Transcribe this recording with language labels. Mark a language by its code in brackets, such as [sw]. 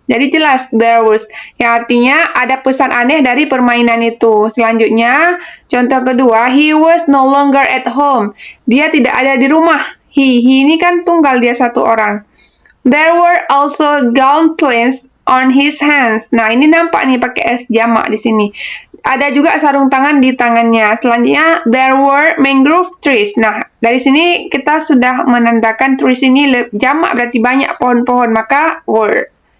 [id] Jadi jelas [en] there was, [id] yang artinya ada pesan aneh dari permainan itu. Selanjutnya, contoh kedua, [en] he was no longer at home. [id] Dia tidak ada di rumah. He ini kan tunggal, dia satu orang. [en] There were also gauntlets on his hands. [id] Nah, ini nampak nih pakai S jamak di sini. Ada juga sarung tangan di tangannya. Selanjutnya, [en] there were mangrove trees. [id] Nah, dari sini kita sudah menandakan trees ini jamak, berarti banyak pohon-pohon, maka were.